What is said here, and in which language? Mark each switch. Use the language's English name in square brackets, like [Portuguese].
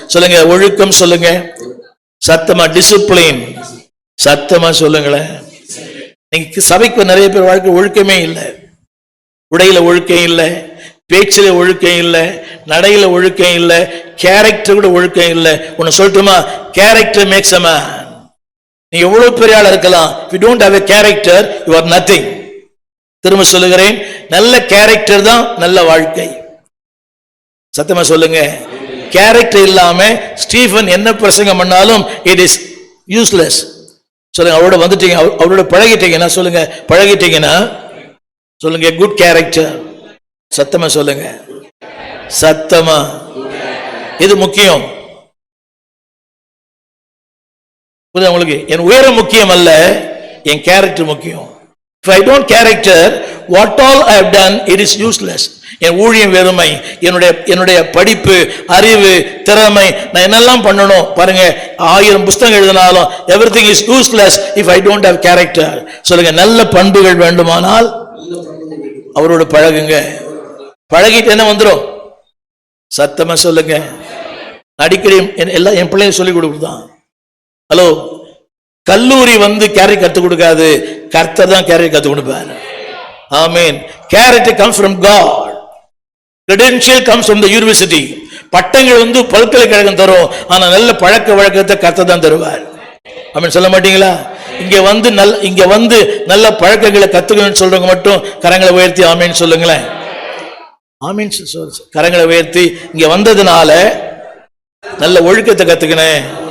[Tamil] சொல்லுங்க, ஒழுக்கம் சொல்லுங்க. சத்தமா, டிசிப்ளின். சத்தமா சொல்லுங்களேன். நீங்க சபைக்கு நிறைய பேர் வாழ்க்கை ஒழுக்கமே இல்லை. உடையில ஒழுக்கம் இல்லை, பேச்சில ஒழுக்கம் இல்லை, நடையில ஒழுக்கம் இல்லை, கேரக்டர் கூட ஒழுக்கம் இல்லை. ஒன்னு சொல்லட்டுமா? [English] Character makes a man. [Tamil] நீ எவ்வளவு பெரிய ஆளா இருக்கலாம், [English] if you don't have a character, you are nothing. [Tamil] திரும்ப சொல்லுகிறேன், நல்ல கேரக்டர் தான் நல்ல வாழ்க்கை. சத்தமா சொல்லுங்க. கேரக்டர் இல்லாம ஸ்டீஃபன் என்ன பிரசங்கம் பண்ணாலும் [English] it is useless. [Tamil] சொல்லுங்க, அவரோட வந்துட்டீங்க, அவரோட பழகிட்டீங்கன்னா சொல்லுங்க, பழகிட்டீங்கன்னா சொல்லுங்க, குட் கேரக்டர். சத்தமா சொல்லுங்க, சத்தமா. இது முக்கியம். உங்களுக்கு என் உயரம் முக்கியம் அல்ல, என் கேரக்டர் முக்கியம். [English] If I don't character, what all I have done, it is useless. [Tamil] என் ஊழியம் வெறுமை, என்னுடைய படிப்பு, அறிவு, திறமை, நான் என்னெல்லாம் பண்ணணும் பாருங்க, 1000 புத்தகம் எழுதினாலும் [English] everything is useless if I don't have character. [Tamil] சொல்லுங்க, நல்ல பண்புகள் வேண்டுமானால் அவரோடு பழகுங்க. பழகிட்டு என்ன வந்துடும்? சத்தமா சொல்லுங்க. அடிக்கடி எல்லாம் என் பிள்ளைங்க சொல்லிக் கொடுக்குதான். ஹலோ, கல்லூரி கேரக்டர் கற்றுக் கொடுக்காது, கர்த்தர் தான் கேரக்டர் கற்றுக் கொடுப்பார். ஆமென். [English] Character comes from God. Credential comes from the university. [Tamil] பட்டங்கள் பல்கலைக்கழகம் தரும், ஆனா நல்ல பழக்க வழக்கத்தை கர்த்தர் தான் தருவார். ஆமென். சொல்ல மாட்டீங்களா? இங்க வந்து நல்ல பழக்கங்களை கத்துக்கணும்னு சொல்றவங்க மட்டும் கரங்களை உயர்த்தி ஆமென் சொல்லுங்களேன். ஆமென். கரங்களை உயர்த்தி இங்க வந்ததுனால நல்ல ஒழுக்கத்தை கத்துக்கினேன்.